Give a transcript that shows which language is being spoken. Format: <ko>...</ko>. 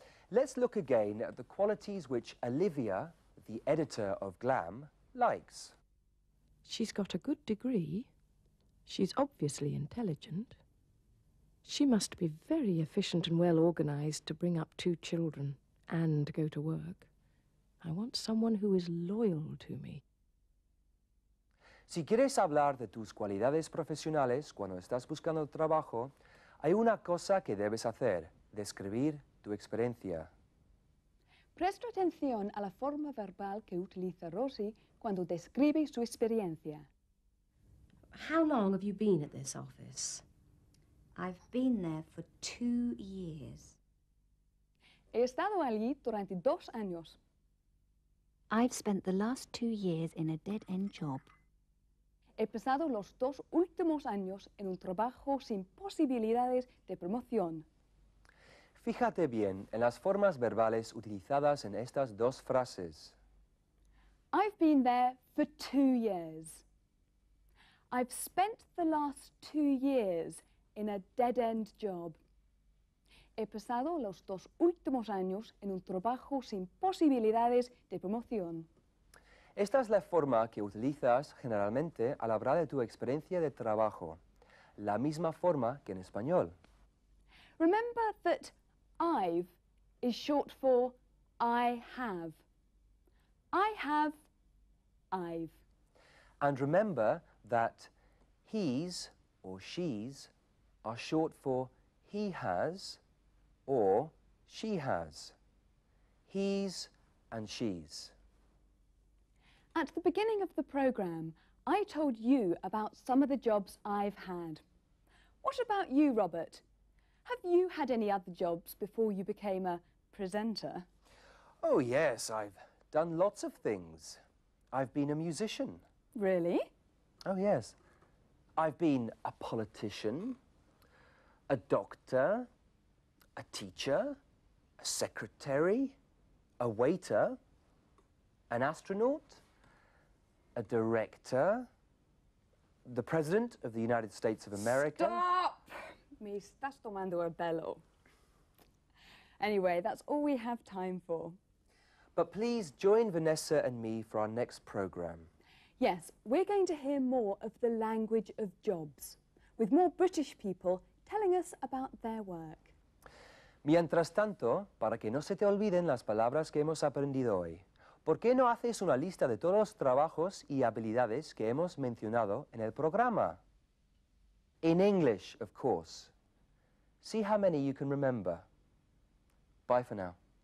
<en>Let's look again at the qualities which Olivia, the editor of Glam, likes. She's got a good degree. She's obviously intelligent. She must be very efficient and well organized to bring up 2 children and go to work. I want someone who is loyal to me.</en> <es>Si quieres hablar de tus cualidades profesionales cuando estás buscando trabajo, hay una cosa que debes hacer: describir tu experiencia. Presta atención a la forma verbal que utiliza Rosie cuando describe su experiencia.</es> <en>How long have you been at this office? I've been there for 2 years.</en> <es>He estado allí durante 2 años.</es> <en>I've spent the last 2 years in a dead-end job.</en> <es>He pasado los 2 últimos años en un trabajo sin posibilidades de promoción. Fíjate bien en las formas verbales utilizadas en estas 2 frases.</es> <en>I've been there for 2 years. I've spent the last 2 years in a dead-end job.</en> <es>He pasado los 2 últimos años en un trabajo sin posibilidades de promoción. Esta es la forma que utilizas generalmente al hablar de tu experiencia de trabajo. La misma forma que en español.</es> <en>Remember that I've is short for I have. I have, I've. And remember that he's or she's are short for he has or she has. He's and she's. At the beginning of the programme, I told you about some of the jobs I've had. What about you, Robert? Have you had any other jobs before you became a presenter? Oh yes, I've done lots of things. I've been a musician. Really? Oh yes. I've been a politician, a doctor, a teacher, a secretary, a waiter, an astronaut, a director, the President of the United States of America. Stop!</en> <es>Me estás tomando el pelo.</es> <en>Anyway, that's all we have time for. But please join Vanessa and me for our next programme. Yes, we're going to hear more of the language of jobs, with more British people telling us about their work.</en> <es>Mientras tanto, para que no se te olviden las palabras que hemos aprendido hoy, ¿por qué no haces una lista de todos los trabajos y habilidades que hemos mencionado en el programa?</es> <en>In English, of course. See how many you can remember. Bye for now.</en>